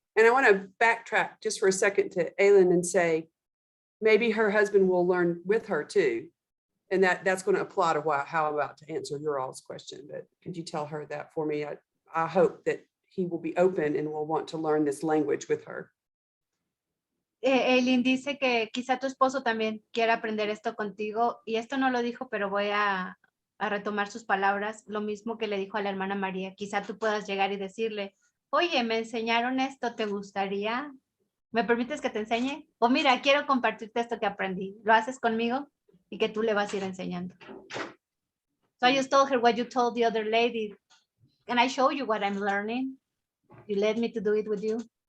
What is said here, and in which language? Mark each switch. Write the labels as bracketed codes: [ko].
[en] and I want to backtrack just for a second to Aylin and say, maybe her husband will learn with her too. And that's going to apply to how I'm about to answer your all's question. But could you tell her that for me? I hope that he will be open and will want to learn this language with her. [es] Eileen dice que quizá tu esposo también quiera aprender esto contigo, y esto no lo dijo, pero voy a retomar sus palabras, lo mismo que le dijo a la hermana María. Quizá tú puedas llegar y decirle, oye, me enseñaron esto, ¿te gustaría? ¿Me permites que te enseñe? O mira, quiero compartirte esto que aprendí. ¿Lo haces conmigo? Y que tú le vas a ir enseñando. [en] So I just told her what you told the other lady. Can I show you what I'm learning? You let me to do it with you.